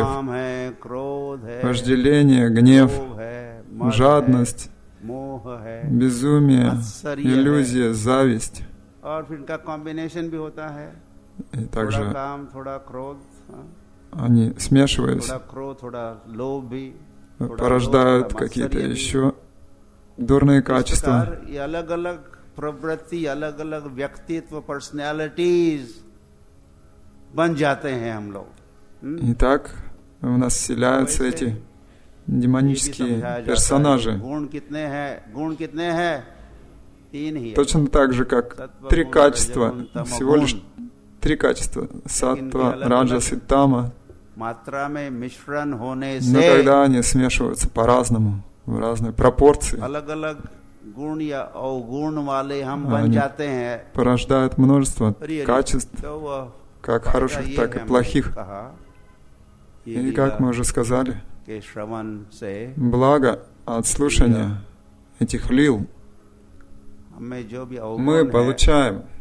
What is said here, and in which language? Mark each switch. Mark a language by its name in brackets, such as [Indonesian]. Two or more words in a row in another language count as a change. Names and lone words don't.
[Russian] Вожделение, гнев, жадность, безумие, иллюзия, зависть. И также они, смешиваясь, порождают какие-то еще дурные качества. [Hindi] प्रवृत्ति, अलग अलग व्यक्तित्व, पर्सनैलिटीज बन जाते हैं हम लोग. [Russian] Итак, у нас вселяются эти демонические персонажи. [Hindi] गुण कितने हैं? 3 ही. [Russian] Точно так же, как 3 качества, всего лишь 3 качества. Саттва, раджас и тама. [Hindi] मात्रा में मिश्रण होने [Russian] Но [Hindi] से [Russian] когда они смешиваются по-разному, в разной пропорции, [Hindi] अलग-अलग गुण या अवगुण वाले हम बन जाते हैं. [Russian] порождают множество качеств, как хороших, так и плохих. И как мы уже сказали, благо от слушания этих лил мы получаем.